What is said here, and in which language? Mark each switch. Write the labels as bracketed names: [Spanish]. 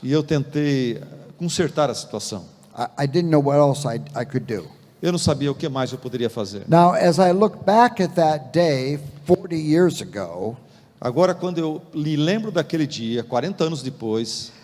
[Portuguese] E eu tentei consertar a situação. [English] I didn't know what else I could do. [Portuguese] Eu não sabia o que mais eu poderia fazer. [English] Now, as I look back at that day 40 years ago, [Portuguese] Agora, quando eu me lembro daquele dia, 40 anos depois,